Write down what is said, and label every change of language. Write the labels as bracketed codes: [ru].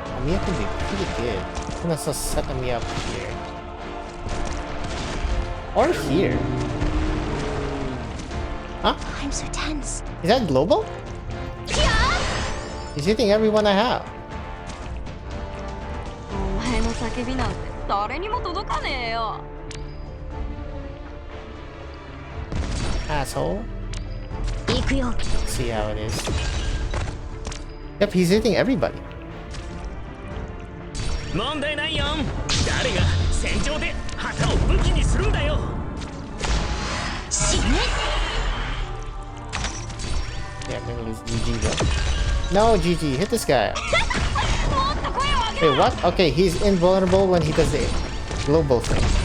[en] Amiya can be pretty good. I'm gonna set Amiya up here. Or here. Huh? I'm so tense Is that global? He's hitting everyone I have. [ja] お前の叫びなんて誰にも届かねえよ [en] Asshole. [ja] 行くよ [en] See how it is. Yep, he's hitting everybody. [ja] 問題ないよ誰が戦場で旗を武器にするんだよ死ね [en] Yeah, I'm gonna lose GG though. No, GG, hit this guy. [ja] もっと声を上げろ [en] Wait, what? Okay, he's invulnerable when he does the global thing.